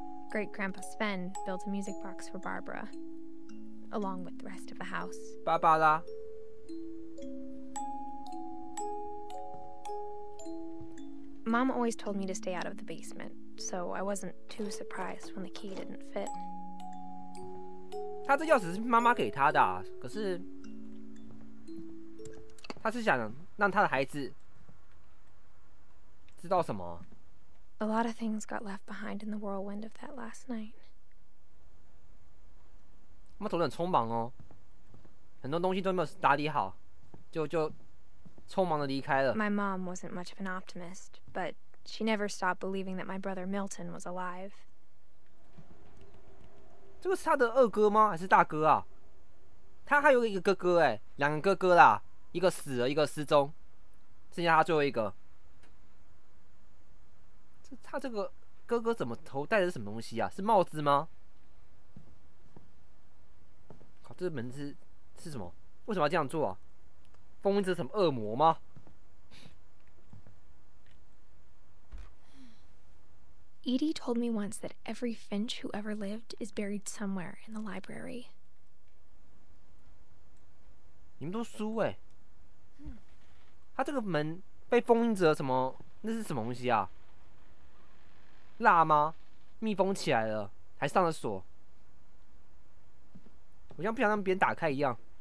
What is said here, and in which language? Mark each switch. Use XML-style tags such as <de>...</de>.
<en>Great-Grandpa Sven built a music box for Barbara, along with the rest of the house.</en> <zh>芭芭拉。</zh> <en>Mom always told me to stay out of the basement, so I wasn't too surprised when the key didn't fit.</en> <zh>他这钥匙是妈妈给他的啊，可是他是想让他的孩子知道什么？</zh> <en>A lot of things got left behind in the whirlwind of that last night.</en> <zh>他们走得很匆忙哦，很多东西都没有打理好，就匆忙的离开了。</zh> <en>My mom wasn't much of an optimist, but she never stopped believing that my brother Milton was alive.</en> <zh>这个是他的二哥吗？还是大哥啊？他还有一个哥哥哎，两个哥哥啦，一个死了，一个失踪，剩下他最后一个。他这个哥哥怎么头戴的是什么东西啊？是帽子吗？靠，这个门是什么？为什么要这样做啊？封印着什么恶魔吗？</zh> <en>Edie told me once that every Finch who ever lived is buried somewhere in the library.</en> <zh>你们都书哎、他这个门被封印着什么？那是什么东西啊？蜡吗？密封起来了。还上了锁。我像不想让别人打开一样。</zh>